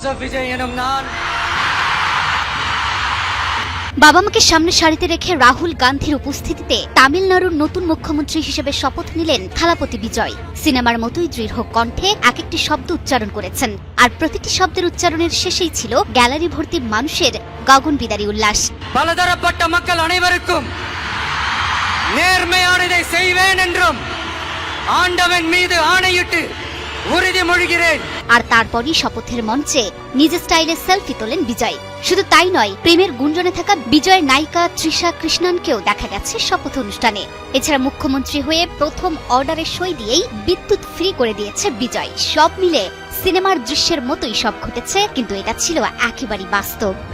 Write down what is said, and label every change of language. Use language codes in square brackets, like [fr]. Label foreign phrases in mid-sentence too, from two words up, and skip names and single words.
[bn] বাবা মাকে সামনে সারিতে রেখে রাহুল গান্ধীর উপস্থিতিতে তামিলনাড়ুর নতুন মুখ্যমন্ত্রী হিসেবে শপথ নিলেন থালাপতি বিজয়। সিনেমার মতোই দৃঢ় কণ্ঠে এক একটি শব্দ উচ্চারণ করেছেন, আর প্রতিটি শব্দের উচ্চারণের শেষেই ছিল গ্যালারি ভর্তি মানুষের গগনবিদারী উল্লাস। [ta] பலதரப்பட்ட மக்கள் அனைவருக்கும் நேர்மையானதை செய்வேன் என்றும் ஆண்டவன் மீது ஆணையிட்டு உறுதிமொழிகிறேன்। [bn] আর তারপরই শপথের মঞ্চে নিজ স্টাইলে সেলফি তোলেন বিজয়। শুধু তাই নয়, প্রেমের গুঞ্জনে থাকা বিজয়ের নায়িকা তৃষা কৃষ্ণনকেও দেখা গেছে শপথ অনুষ্ঠানে। এছাড়া মুখ্যমন্ত্রী হয়ে প্রথম অর্ডারে সই দিয়েই বিদ্যুৎ ফ্রি করে দিয়েছে বিজয়। সব মিলে সিনেমার দৃশ্যের মতোই সব ঘটেছে, কিন্তু এটা ছিল একেবারেই বাস্তব।